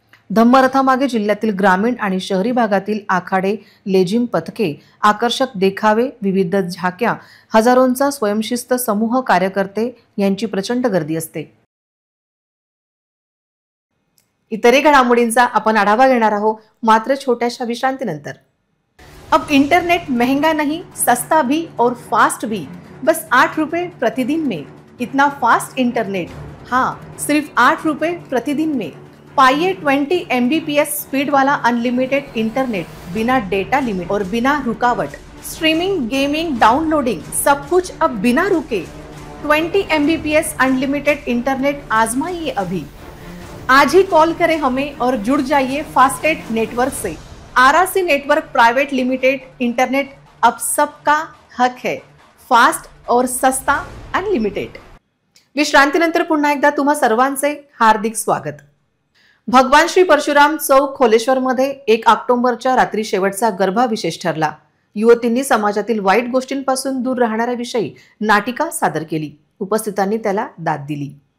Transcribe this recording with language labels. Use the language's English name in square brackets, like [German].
[Marathi] धम्मरथामागे जिल्ह्यातील ग्रामीण आणि शहरी भागातील आखाडे, लेझिम पथके, आकर्षक देखावे, विविध झाक्या, हजारोंचा स्वयंशिस्त समूह कार्यकर्ते यांची प्रचंड गर्दी असते. इतरही घडामोडींचा आपण आढावा घेणार आहोत, मात्र छोट्याशा विश्रांतीनंतर. [Hindi] अब इंटरनेट महंगा नहीं, सस्ता भी और फास्ट भी, बस 8 रुपए प्रतिदिन में. इतना फास्ट इंटरनेट, हाँ, सिर्फ 8 रुपए प्रतिदिन में. पाइए 20 MBPS स्पीड वाला अनलिमिटेड इंटरनेट, बिना डेटा लिमिट और बिना रुकावट. स्ट्रीमिंग, गेमिंग, डाउनलोडिंग, सब कुछ अब बिना रुके. 20 MBPS अनलिमिटेड इंटरनेट आजमाइए अभी. आज ही कॉल करें हमें और जुड़ जाइए फास्टेट नेटवर्क से. RRC network private limited internet अब सबका हक है. फास्ट और सस्ता अनलिमिटेड. [Marathi] विश्रांतीनंतर पुन्हा एकदा तुम्हा सर्वांचे हार्दिक स्वागत. भगवान श्री परशुराम चौक खोलेश्वरमध्ये 1 ऑक्टोबरच्या रात्री शेवटचा गरबा विशेष ठरला. युवतींनी समाजातील वाईट गोष्टींपासून दूर राहणाऱ्याविषयी नाटिका सादर केली. उपस्थितांनी त्याला दाद दिली.